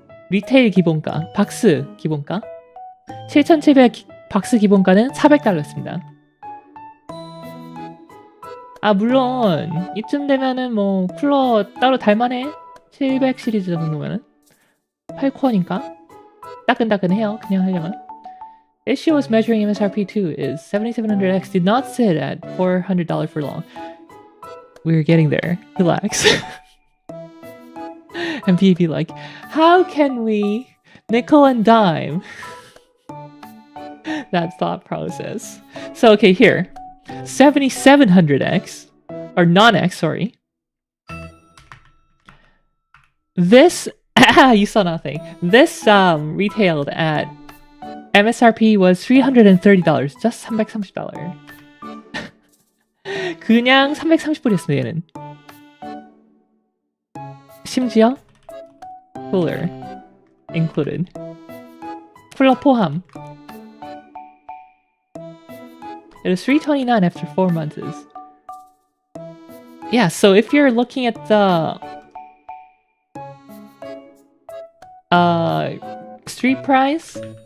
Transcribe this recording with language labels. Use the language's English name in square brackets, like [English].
[Korean] 리테일 기본가, 박스 기본가. 7700 박스 기본가는 $400였습니다. 아, 물론 이쯤 되면은 뭐 쿨러 따로 달만해. 700 시리즈 정도면은 8코어니까 따끈따끈해요. 그냥 하려면. [English] Issue was measuring MSRP too is 7700X did not sit at $400 for long. We're getting there. Relax. And PvP like, how can we nickel and dime that thought process? So okay, here. 7700X, or non-X, sorry. This, you saw nothing. This retailed at MSRP was $330, just $330. [Korean] 그냥 330불이었습니다, 얘는. 심지어 [English] cooler included. [Korean] 쿨러 포함. [English] It was $329 after 4 months. Yeah, so if you're looking at the street price.